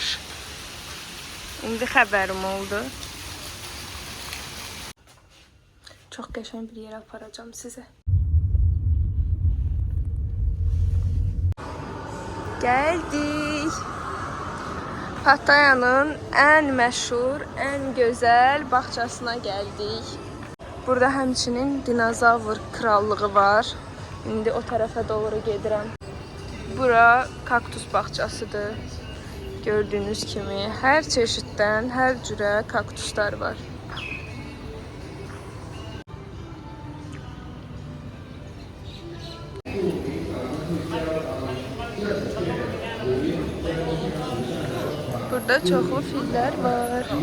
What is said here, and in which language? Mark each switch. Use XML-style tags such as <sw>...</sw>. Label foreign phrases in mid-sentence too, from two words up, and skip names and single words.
<az>İndi xəbərim oldu. Çox qəşəng bir yerə aparacağım sizə. Gəldik.</az> <tr>Pattaya'nın en meşhur, en güzel bağçasına geldik.</tr> <az>Burada həmçinin dinozavr krallığı var. İndi o tarafa doğru gedirəm. Bura kaktus bağçasıdır. Gördüğünüz kimi her çeşitdən, her cürə kaktuslar var. Burada çoxlu fillər var.</az>